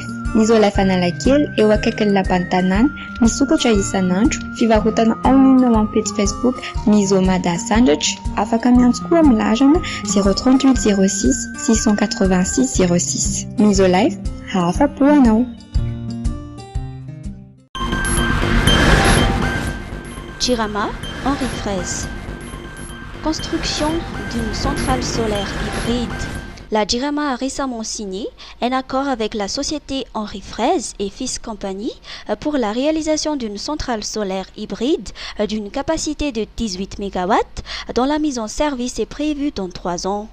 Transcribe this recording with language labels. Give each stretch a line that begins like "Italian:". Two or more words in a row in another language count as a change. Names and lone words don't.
Malagasy: Ny Isolife Analakely eo akaikin'ny lapan'ny tanàna, misokatra isan'andro, fivarotana
French: en ligne
Malagasy: ao amin'ny page Facebook Miso Mada Sandratra, afaka miantso koa amin'ny larana 038 06 686 06. Isolife, afa-po anao.
French: Jirama, Henri Fraise. Construction d'une centrale solaire hybride. La Jirama a récemment signé un accord avec la société Henri Fraise et Fils Compagnie pour la réalisation d'une centrale solaire hybride d'une capacité de 18 MW dont la mise en service est prévue dans 3 ans.